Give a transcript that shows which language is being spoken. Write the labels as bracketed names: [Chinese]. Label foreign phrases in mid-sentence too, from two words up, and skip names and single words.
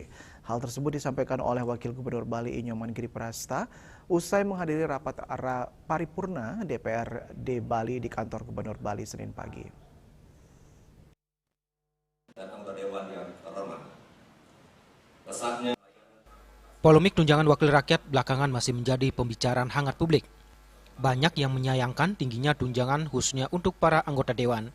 [Indonesian] Hal tersebut disampaikan oleh Wakil Gubernur Bali Inyoman Giriprasta usai menghadiri rapat paripurna DPRD Bali di kantor Gubernur Bali Senin pagi. Dan anggota dewan yang terhormat. Pesatnya Polemik tunjangan wakil rakyat belakangan masih menjadi pembicaraan hangat publik. Banyak yang menyayangkan tingginya tunjangan khususnya untuk para anggota dewan.